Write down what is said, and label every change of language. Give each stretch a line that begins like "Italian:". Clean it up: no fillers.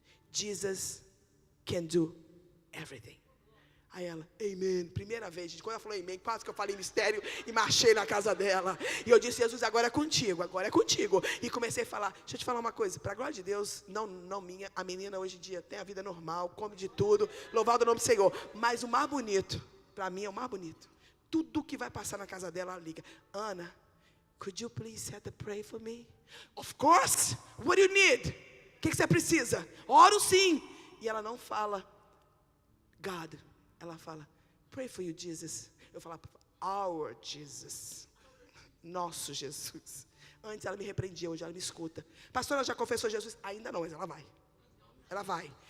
English: Jesus can do everything.
Portuguese: Aí ela, amen. Primeira vez, gente, quando ela falou amen, quase que eu falei mistério e marchei na casa dela. E eu disse, Jesus, agora é contigo. E comecei a falar, deixa eu te falar uma coisa, para a glória de Deus, não minha, a menina hoje em dia tem a vida normal, come de tudo, louvado o nome do Senhor. Mas o mais bonito, para mim é o mais bonito. Tudo que vai passar na casa dela, ela liga.
English: Ana, could you please have to pray for me? Of course, what do you need?
Portuguese: O que você precisa? Oro sim. E ela não fala, God, Ela fala,
English: pray for you,
Portuguese: Jesus. Eu falava,
English: our
Portuguese: Jesus. Nosso Jesus. Antes ela me repreendia, hoje ela me escuta. Pastora, ela já confessou Jesus? Ainda não, mas ela vai. Ela vai.